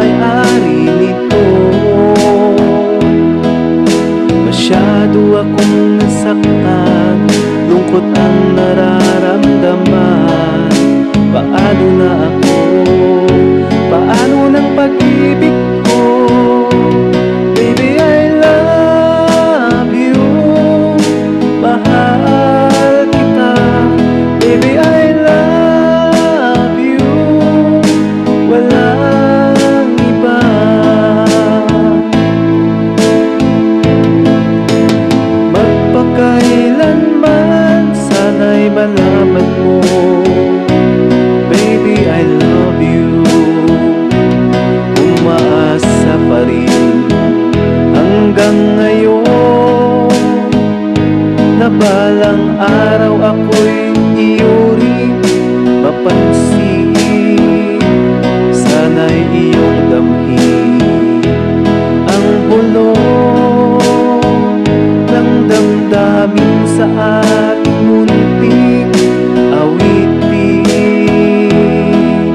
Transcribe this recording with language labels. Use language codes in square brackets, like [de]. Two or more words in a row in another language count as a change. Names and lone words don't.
[tl] may-ari nito. Masyado akong nasaktan, lungkot ang nararamdaman. Paano na ako? Paano ng pag-ibig ko? [en] Baby, I love you. [tl] Mahal kita. [en] Baby, I love you. [tl] Walang iba. Magpakailanman sana'y malaman mo, [en] baby, I love you. [tl] Umaasa pa rin hanggang ngayon na balang araw ako'y iyo rin mapansin. Sana'y iyong damhin ang bulong ng damdamin sa ating munting awitin.